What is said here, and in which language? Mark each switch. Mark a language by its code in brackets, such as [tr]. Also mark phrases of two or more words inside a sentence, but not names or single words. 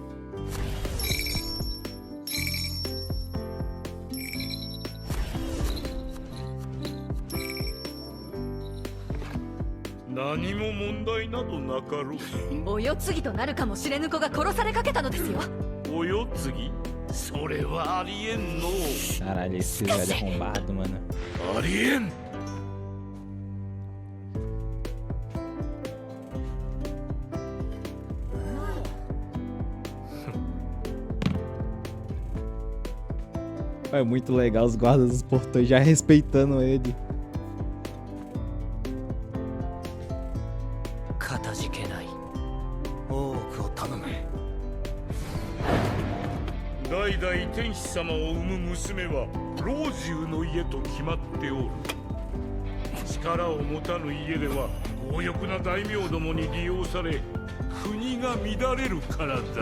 [ja] 何も問題などなかろう。お世継ぎとなるかもしれぬ子が殺されかけたのですよ。お世継ぎ？それはありえんの。 [pt] Caralho, esse velho arrombado, mano. [ja] ありえん。 [pt] É muito legal os guardas dos portões já respeitando ele. [ja] かたじけない。大奥を頼め。代々天使様を産む娘は老中の家と決まっておる。力を持たぬ家では強欲な大名どもに利用され国が乱れるからだ。